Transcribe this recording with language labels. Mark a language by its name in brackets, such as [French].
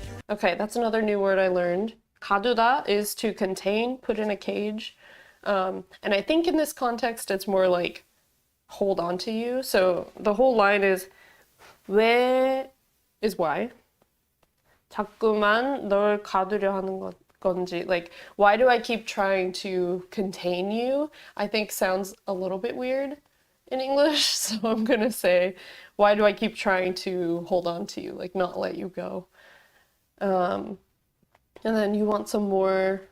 [English] Okay, that's another new word I learned. Kaduda is to contain, put in a cage. And I think in this context, it's more like hold on to you. So the whole line is 왜 is why. [Korean] 자꾸만 널 가두려 하는 건지. [English] Like, why do I keep trying to contain you? I think sounds a little bit weird in English. So I'm gonna say, why do I keep trying to hold on to you? Like, not let you go. And then you want some more.